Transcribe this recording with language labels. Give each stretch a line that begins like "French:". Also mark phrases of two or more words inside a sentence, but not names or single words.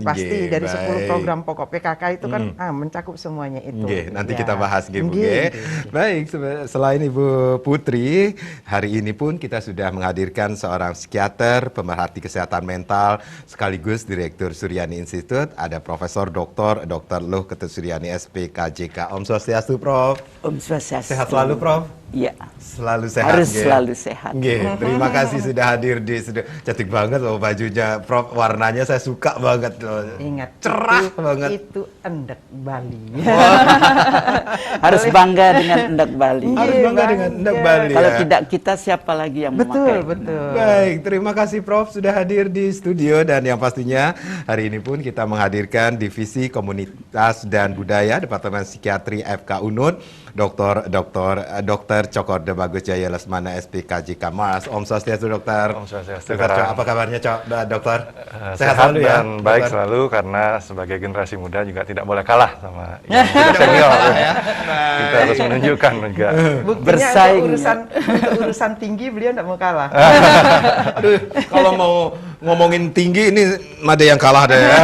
Indonesian: Dari 10 program pokok PKK itu kan mencakup semuanya itu. Nanti kita bahas Bu. Baik, selain Ibu Putri, hari ini pun kita sudah menghadirkan seorang psikiater, pemerhati kesehatan mental, sekaligus Direktur Suryani Institute, ada Profesor Dr. Luh Ketut Suryani SPKJK.
Balinese: Om Swastiastu, Prof. Om Swastiastu.
Indonesian: Sehat selalu, Prof? Iya. Selalu sehat. Harus selalu sehat. Terima kasih sudah hadir di studio. Cantik banget loh bajunya, Prof. Warnanya saya suka banget loh. Ingat, cerah banget. Itu endek Bali. Harus bangga dengan endek Bali. Harus bangga dengan endek Bali. Kalau tidak kita, siapa lagi yang memakai? Betul. Baik, terima kasih Prof sudah hadir di studio, dan yang pastinya hari ini pun kita menghadirkan Divisi Komunitas dan Budaya Departemen Psikiatri FK Unut, Dr. Cokorda Bagus Jaya Lesmana SPKJK Mas.
Balinese: Om Swastiastu, Dokter. Om Swastiastu.
Indonesian: Apa kabarnya, Dokter? Sehat selalu ya, dan baik dokter. Selalu, karena sebagai generasi muda juga tidak boleh kalah sama yang senior. Kita harus menunjukkan juga. Bersaing. Untuk urusan tinggi beliau tidak mau kalah. Aduh, kalau mau ngomongin tinggi ini ada yang kalah deh.